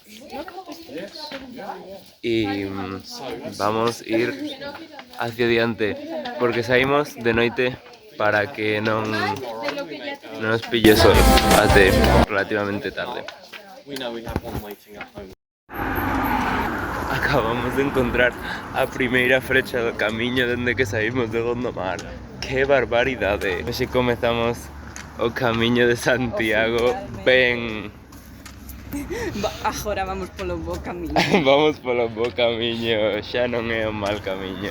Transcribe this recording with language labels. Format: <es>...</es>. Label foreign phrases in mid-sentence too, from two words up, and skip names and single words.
<es>Y vamos a ir hacia adelante porque salimos de noche para que no nos pille sol hasta relativamente tarde.</es> <gl>Acabamos de encontrar a primeira frecha do camiño dende que saímos de Gondomar. Que barbaridade! Hoxe comezamos o camiño de Santiago ben... Agora vamos polo bo camiño. Vamos polo bo camiño, xa non é un mal camiño.</gl>